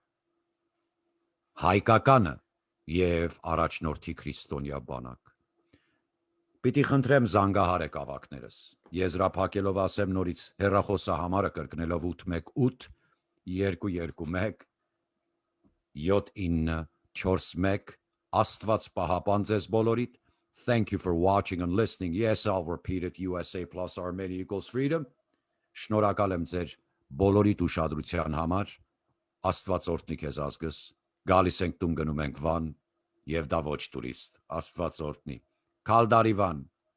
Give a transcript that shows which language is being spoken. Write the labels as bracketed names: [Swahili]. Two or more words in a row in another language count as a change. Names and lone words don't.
[Armenian] հայկականը եւ առաջնորդի քրիստոնյա բանակ։ Պիտի խնդրեմ զանգահարեք ավակներս։ Եզրափակելով ասեմ նորից հեռախոսահամարը կրկնելով 818 221 7941 Աստված պահապան ձեզ բոլորիդ։ [English] Thank you for watching and listening. Yes, I'll repeat it. USA plus Armenia equals freedom. [Armenian] Շնորհակալ եմ ձեր բոլորիդ ուշադրության համար։ Աստված օրհնի քեզ ազգս։ Գալիս ենք տուն գնում ենք Վան եւ դա ոչ տուրիստ։ Աստված օրհնի։ Քալդարիվան